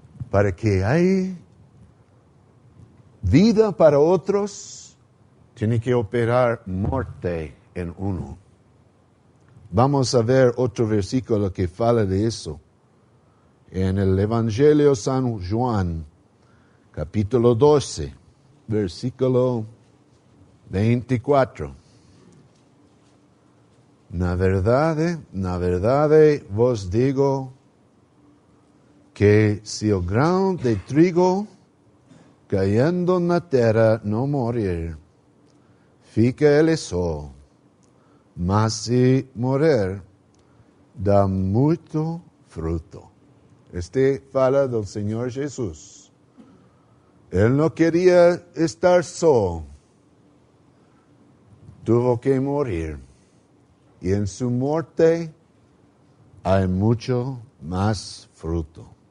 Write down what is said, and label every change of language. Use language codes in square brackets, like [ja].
[es] Para que haya vida para otros, tiene que operar muerte en uno. Vamos a ver otro versículo que [pt] fala [es] de eso. En el Evangelio San Juan, capítulo 12, versículo 24. [pt] Na verdade vos digo que [es] si el [pt] grão de trigo [es] cayendo [pt] na terra não [es] morir, [pt] fica ele só. Mas se morrer, dá muito fruto. [es] Este fala del Señor Jesús. Él no quería estar solo. Tuvo que morir. Y en su muerte hay mucho más fruto.